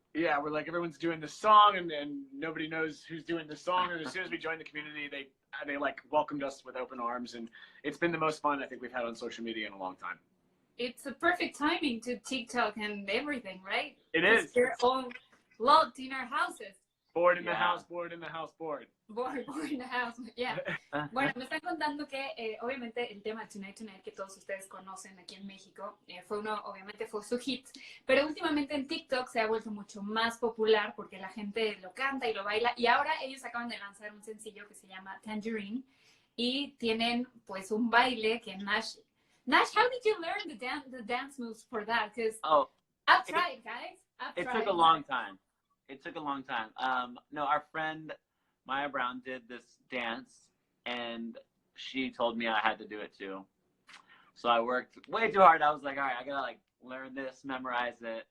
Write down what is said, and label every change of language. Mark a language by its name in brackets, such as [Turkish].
[English] Yeah, we're like, everyone's doing this song, and nobody knows who's doing this song, and as soon as we joined the community, they like welcomed us with open arms, and it's been the most fun I think we've had on social media in a long time. It's a perfect timing to TikTok and everything, right? It is. They're all locked in our houses. Bored in the house, bored in the house, bored. Bored in the house, yeah. [Spanish] Bueno, me están contando que obviamente el tema Tonight Tonight que todos ustedes conocen aquí en México obviamente fue su hit, pero últimamente en TikTok se ha vuelto mucho más popular porque la gente lo canta y lo baila, y ahora ellos acaban de lanzar un sencillo que se llama Tangerine y tienen pues un baile que Nash [English] Nash, how did you learn the dance moves for that? Because Oh, I've tried, guys. it took a long time. It took a long time. No, our friend Maya Brown did this dance, and she told me I had to do it too. So I worked way too hard. I was like, all right, I gotta like learn this, memorize it.